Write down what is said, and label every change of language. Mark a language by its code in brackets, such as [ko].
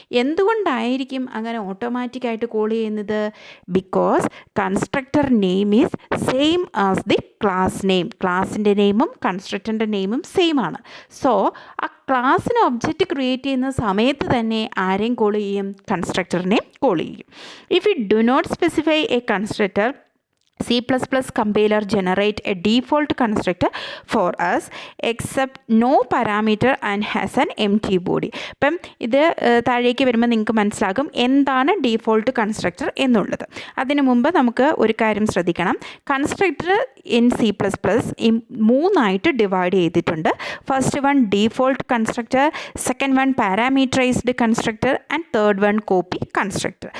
[ml] എന്തുകൊണ്ടായിരിക്കും അങ്ങനെ ഓട്ടോമാറ്റിക്കായിട്ട് കോൾ ചെയ്യുന്നത്? [en] Because constructor name is same as the class name. [ml] ക്ലാസിൻ്റെ നെയിമും കൺസ്ട്രക്ടറിൻ്റെ നെയിമും സെയിം ആണ്. സോ ആ ക്ലാസ്സിന് ഒബ്ജക്റ്റ് ക്രിയേറ്റ് ചെയ്യുന്ന സമയത്ത് തന്നെ ആരെയും കോൾ ചെയ്യും? കൺസ്ട്രക്ടറിനെ കോൾ ചെയ്യും. [en] If you do not specify a constructor, C++ compiler generate a default constructor for us except no parameter and has an empty body. [ml] അപ്പം ഇത് താഴേക്ക് വരുമ്പോൾ നിങ്ങൾക്ക് മനസ്സിലാകും എന്താണ് ഡീഫോൾട്ട് കൺസ്ട്രക്ടർ എന്നുള്ളത്. അതിനു മുമ്പ് നമുക്ക് ഒരു കാര്യം ശ്രദ്ധിക്കണം. കൺസ്ട്രക്ടർ ഇൻ C++ മൂന്നായിട്ട് ഡിവൈഡ് ചെയ്തിട്ടുണ്ട്. [en] First one default constructor, second one parameterized constructor and third one copy constructor.